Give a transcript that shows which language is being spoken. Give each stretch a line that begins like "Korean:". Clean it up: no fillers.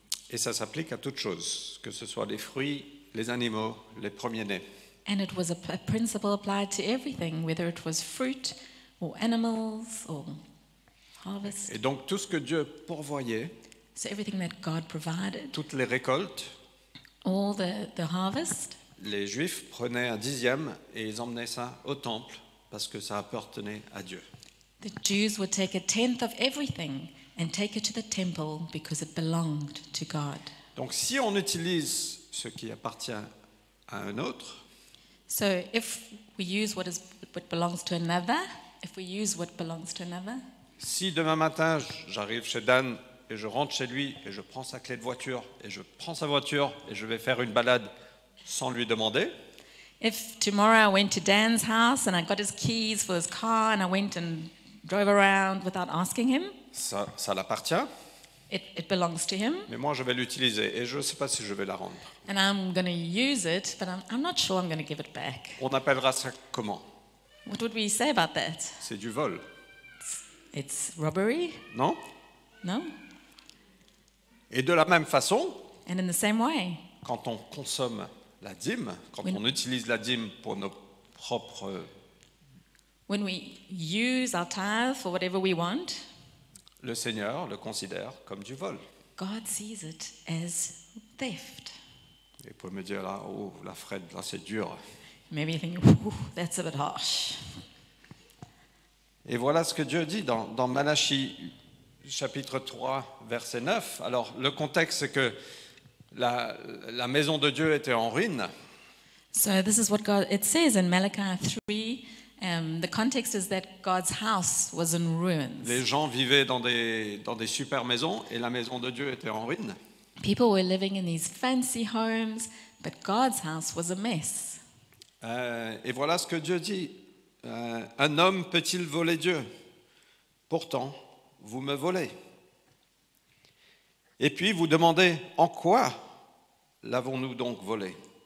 French: Et ça s'applique à toutes choses, que ce soit les fruits, les animaux, les premiers-nés.
English: And it was a principle applied to everything, whether it was fruit or animals or harvest.
French: Et donc tout ce que Dieu pourvoyait,
English: So everything that God provided,
French: toutes les récoltes,
English: all the harvest,
French: les Juifs prenaient un dixième et ils emmenaient ça au temple parce que ça appartenait à Dieu.
English: the Jews would take a tenth of everything and take it to the temple because it belonged to God.
French: Donc si on utilise ce qui appartient à un autre,
English: So if we use what belongs to another, if we use what belongs to another,
French: si demain matin j'arrive chez Dan et je rentre chez lui et je prends sa clé de voiture et je prends sa voiture et je vais faire une balade sans lui demander,
English: if tomorrow I went to Dan's house and I got his keys for his car and I went and drove around without asking him,
French: ça l'appartient,
English: it belongs to him,
French: mais moi je vais l'utiliser et je ne sais pas si je vais la rendre.
English: and I'm going to use it, but I'm not sure I'm going to give it back.
French: On appellera ça comment?
English: What would we say about that?
French: C'est du vol,
English: It's robbery?
French: non?
English: No?
French: Et de la même façon,
English: And in the same way,
French: quand on consomme la dîme, quand Oui. on utilise la dîme pour nos propres...
English: when we use our tithe for whatever we want,
French: Le Seigneur le considère comme du vol.
English: God sees it as theft.
French: Et vous pouvez me dire là, oh, la Fred, là c'est dur.
English: Maybe you think, ooh, that's a bit harsh.
French: Et voilà ce que Dieu dit dans Malachie chapitre 3, verset 9. Alors le contexte c'est que la maison de Dieu était en ruine.
English: So this is what it says in Malachi 3. The context is that God's house was in ruins.
French: Les gens vivaient dans des super maisons et la maison de Dieu était en ruine.
English: People were living in these fancy homes, but God's house was a mess.
French: Et voilà ce que Dieu dit. Un homme peut-il voler Dieu? Pourtant, vous me volez. Et puis vous demandez, en quoi l'avons-nous donc volé?